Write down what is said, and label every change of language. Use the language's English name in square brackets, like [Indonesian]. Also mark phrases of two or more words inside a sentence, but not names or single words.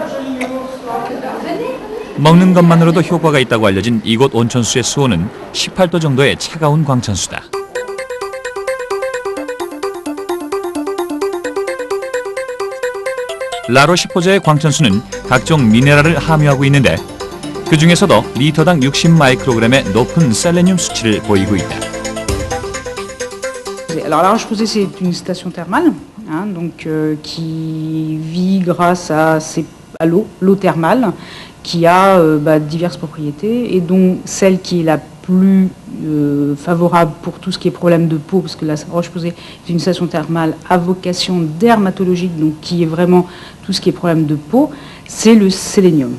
[Korean] 먹는 것만으로도 효과가 있다고 알려진 이곳 온천수의 수온은 18도 정도의 차가운 광천수다. 라로시포제의 광천수는 각종 미네랄을 함유하고 있는데 그 중에서도 리터당 60 마이크로그램의 높은 셀레늄 수치를 보이고 있다. [French] Alors La Roche-Posay, c'est une station thermale, donc qui vit grâce à l'eau thermale, qui a diverses propriétés, et dont celle qui est la plus favorable pour tout ce qui est problème de peau, parce que la Roche-Posay est une station thermale à vocation dermatologique, donc qui est vraiment tout ce qui est problème de peau, c'est le sélénium.